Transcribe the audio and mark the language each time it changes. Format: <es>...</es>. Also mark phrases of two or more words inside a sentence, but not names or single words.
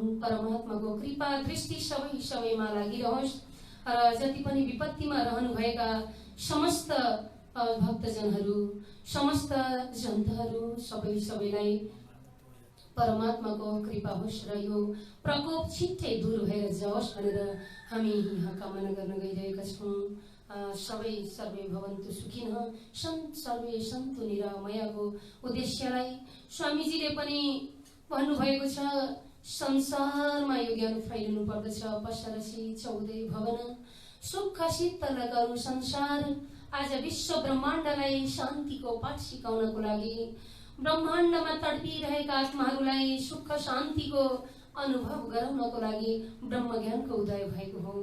<ne>परमात्माको कृपा दृष्टि सबैमा लागिरहोस् र जति पनि विपत्तिमा रहनुभएका समस्त भक्तजनहरू, समस्त जनताहरू सबैलाई परमात्माको कृपा होस् र यो प्रकोप छिट्टै दूर भएर जाओस् भनेर हामी यहाँ कामना गर्न गइरहेका छौँ। सबै</ne> <sa>सर्वे भवन्तु सुखिनः, सर्वे सन्तु</sa> <ne>निरामयको उद्देश्यलाई स्वामीजीले पनि भन्नुभएको छ। संसारमा यो ज्ञान फैलिनु पर्दछ। पशरसी 14 भवन सुख शीतल गरौँ संसार। आज विश्व ब्रह्माण्डलाई शान्तिको पाठ सिकाउनको लागि, ब्रह्माण्डमा तडपिरहेका आत्माहरूलाई सुख शान्तिको अनुभव गराउनको लागि ब्रह्म ज्ञानको उदय भएको हो।</ne>